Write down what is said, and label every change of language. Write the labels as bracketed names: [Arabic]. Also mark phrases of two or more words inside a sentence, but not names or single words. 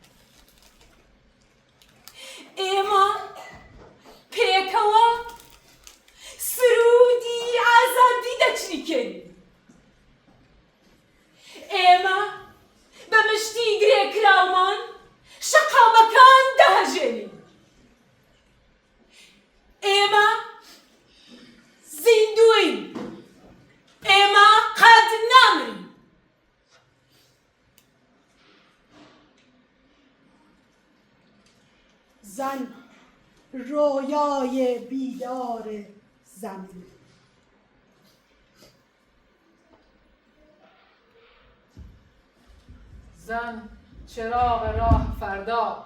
[Central Kurdish] ئێمە پێکەوە سرودی ئازادی دەچریکەین ئێمە بە مشتی گرێکراومان شەقامەکان دەهەژێنین ئێمە زیندووین ئێمە قەت نامرین [Persian] زن رویای بیدار زمین زن چراغ راه فردا